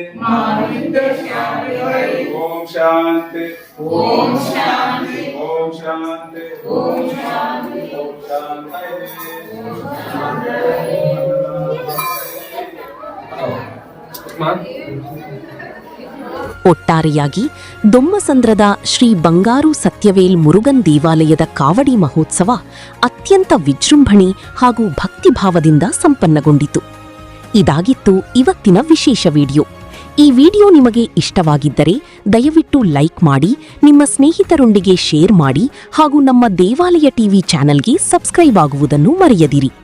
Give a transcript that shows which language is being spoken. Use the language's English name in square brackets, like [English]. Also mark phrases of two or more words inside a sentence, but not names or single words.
[Sanskrit] ओम शांति ओम शांति ओम शांति ओम शांति ओम शांति. [Kannada] ಒಟ್ಟಾರೆಯಾಗಿ ದೊಮ್ಮಸಂದ್ರದ ಶ್ರೀ ಬಂಗಾರು ಸತ್ಯವೇಲ್ ಮುರುಗನ್ ದೇವಾಲಯದ ಕಾವಡಿ ಮಹೋತ್ಸವ ಅತ್ಯಂತ ವಿಜೃಂಭಣೆ ಹಾಗೂ ಭಕ್ತಿಭಾವದಿಂದ ಸಂಪನ್ನಗೊಂಡಿತು. ಇದಾಗಿತ್ತು ಇವತ್ತಿನ ವಿಶೇಷ ವಿಡಿಯೋ. ಈ ವಿಡಿಯೋ ನಿಮಗೆ ಇಷ್ಟವಾಗಿದ್ದರೆ ದಯವಿಟ್ಟು ಲೈಕ್ ಮಾಡಿ, ನಿಮ್ಮ ಸ್ನೇಹಿತರೊಂದಿಗೆ ಶೇರ್ ಮಾಡಿ ಹಾಗೂ ನಮ್ಮ ದೇವಾಲಯ ಟಿವಿ ಚಾನೆಲ್ಗೆ ಸಬ್ಸ್ಕ್ರೈಬ್ ಆಗುವುದನ್ನು ಮರೆಯದಿರಿ.